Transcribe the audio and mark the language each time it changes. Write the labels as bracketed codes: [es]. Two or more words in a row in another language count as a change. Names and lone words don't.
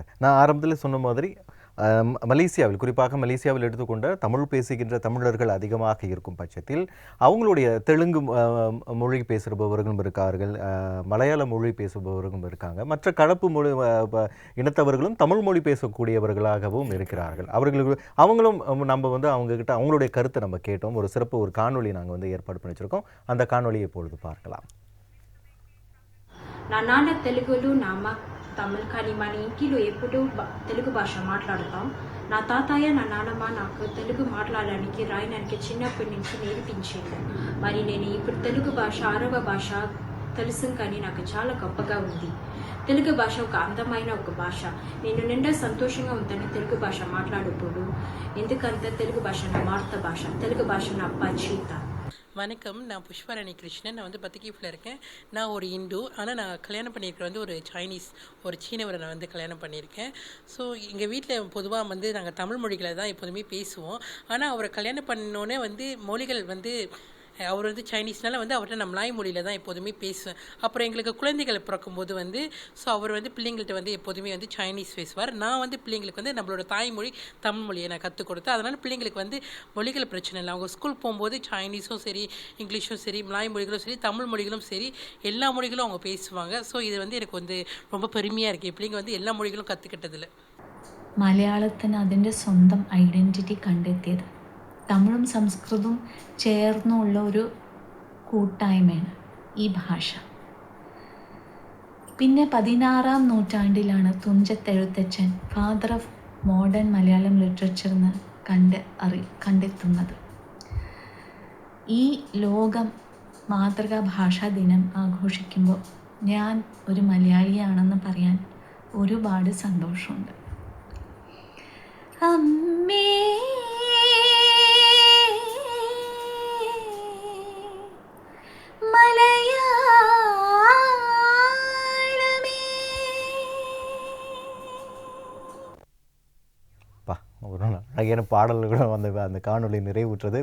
[ta] நான் ஆரம்பத்தில் சொன்ன மாதிரி மலேசியாவில், குறிப்பாக மலேசியாவில் எடுத்துக்கொண்ட தமிழ் பேசுகின்ற தமிழர்கள் அதிகமாக இருக்கும் பட்சத்தில் அவங்களுடைய தெலுங்கு மொழி பேசுபவர்களும் இருக்கார்கள், மலையாள மொழி பேசுபவர்களும் இருக்காங்க, மற்ற கலப்பு மொழி இனத்தவர்களும் தமிழ் மொழி பேசக்கூடியவர்களாகவும் இருக்கிறார்கள். அவங்களும் நம்ம வந்து அவங்கக்கிட்ட அவங்களுடைய கருத்தை நம்ம கேட்டோம். ஒரு சிறப்பு ஒரு காணொலி நாங்கள் வந்து ஏற்பாடு பண்ணி வச்சுருக்கோம். அந்த காணொலியை இப்பொழுது பார்க்கலாம். [te] నాన్న తెలుగులో తమిళ కానీ మన ఇంటిలో ఎప్పుడూ తెలుగు భాష మాట్లాడతాం. నా తాతయ్య నా నాన్నమ్మ నాకు తెలుగు మాట్లాడడానికి రాయడానికి చిన్నప్పటి నుంచి నేర్పించింది. మరి నేను ఇప్పుడు తెలుగు భాష 6వ భాష తెలుసు, కానీ నాకు చాలా గొప్పగా ఉంది. తెలుగు భాష ఒక అందమైన ఒక భాష. నేను నిండా సంతోషంగా ఉంటాను తెలుగు భాష మాట్లాడప్పుడు. ఎందుకంటే తెలుగు భాష నా మాతృభాష, తెలుగు భాష నా పరిచిత. [ta] வணக்கம், நான் புஷ்பராணி கிருஷ்ணன். நான் வந்து பத்திகீஃபில் இருக்கேன். நான் ஒரு இந்து, ஆனால் நான் கல்யாணம் பண்ணியிருக்கேன் வந்து ஒரு சைனீஸ், ஒரு சீனவரை நான் வந்து கல்யாணம் பண்ணியிருக்கேன். ஸோ எங்கள் வீட்டில் பொதுவாக வந்து நாங்கள் தமிழ் மொழிகளை தான் எப்போதுமே பேசுவோம். ஆனால் அவரை கல்யாணம் பண்ணோன்னே வந்து மொழிகள் வந்து அவர் வந்து சைனீஸ்னால வந்து அவர்கிட்ட நான் மலாய் மொழியில் தான் எப்போதுமே பேசுவேன். அப்புறம் எங்களுக்கு குழந்தைகள் பிறக்கும்போது வந்து அவர் வந்து பிள்ளைங்கள்ட்ட வந்து எப்போதுமே வந்து சைனீஸ் பேசுவார். நான் வந்து பிள்ளைங்களுக்கு வந்து நம்மளோட தாய்மொழி தமிழ் மொழியை நான் கற்றுக் கொடுத்தேன். அதனால் பிள்ளைங்களுக்கு வந்து மொழிகள் பிரச்சனை இல்லை. அவங்க ஸ்கூல் போகும்போது சைனீஸும் சரி, இங்கிலீஷும் சரி, மலாய் மொழிகளும் சரி, தமிழ் மொழிகளும் சரி, எல்லா மொழிகளும் அவங்க பேசுவாங்க. ஸோ இது வந்து எனக்கு வந்து ரொம்ப பெருமையாக இருக்குது. பிள்ளைங்க வந்து எல்லா மொழிகளும் കற்றுക്കിട്ടതിൽ. [ml] മലയാളത്തിന് അതിൻ്റെ സ്വന്തം ഐഡൻറ്റിറ്റി കണ്ടെത്തിയത് തമിഴും സംസ്കൃതവും ചേർന്നുള്ള ഒരു കൂട്ടായ്മയാണ് ഈ ഭാഷ. പിന്നെ 16ാം നൂറ്റാണ്ടിലാണ് തുഞ്ചത്തെഴുത്തച്ഛൻ [en] father of modern Malayalam literature [ml] എന്ന് കണ്ടെത്തുന്നത്. ഈ ലോകം മാതൃകാ ഭാഷാ ദിനം ആഘോഷിക്കുമ്പോൾ ഞാൻ ഒരു മലയാളിയാണെന്ന് പറയാൻ ഒരുപാട് സന്തോഷമുണ്ട്. [ta] அம்மே ஒரு அழகான பாடல்கள் கூட அந்த காணொளி நிறைவுற்றது.